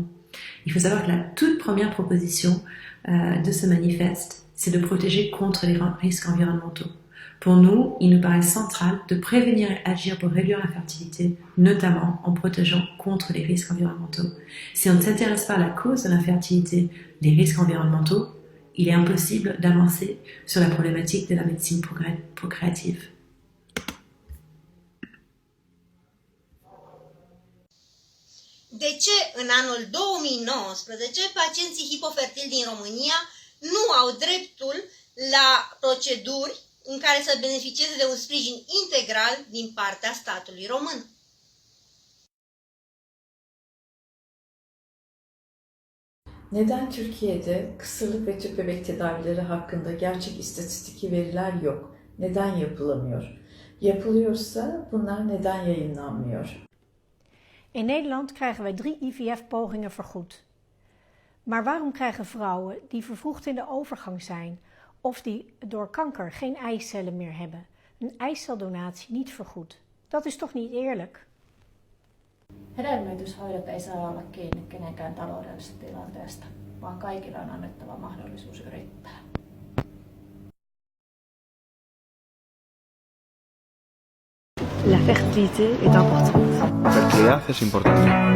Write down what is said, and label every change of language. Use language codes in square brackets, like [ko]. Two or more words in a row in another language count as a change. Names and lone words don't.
[fr] Il faut savoir que la toute première proposition de ce manifeste, c'est de protéger contre les risques environnementaux. Pour nous, il nous paraît central de prévenir et agir pour réduire l'infertilité, notamment en protégeant contre les risques environnementaux. Si on ne s'intéresse pas à la cause de l'infertilité, les risques environnementaux, il est impossible d'avancer sur la problématique de la médecine procréative. [ro] De ce în anul 2019 pacienții hipofertili din România nu au dreptul la proceduri în care să beneficieze de un sprijin integral din partea statului român? [tr] Neden Türkiye'de kısırlık ve tüp bebek tedavileri hakkında gerçek istatistiki veriler yok? Neden yapılamıyor? Yapılıyorsa bunlar neden yayınlanmıyor? [nl] In Nederland krijgen wij 3 IVF-pogingen vergoed. Maar waarom krijgen vrouwen die vervroegd in de overgang zijn of die door kanker geen eicellen meer hebben, een eiceldonatie niet vergoed? Dat is toch niet eerlijk? [fi] Hedelmöityshoidot ei saa olla kiinni kenenkään taloudellisesta tilanteesta, vaan kaikilla on annettava mahdollisuus yrittää. [fr] La fertilité est importante. [es] La fertilidad es importante.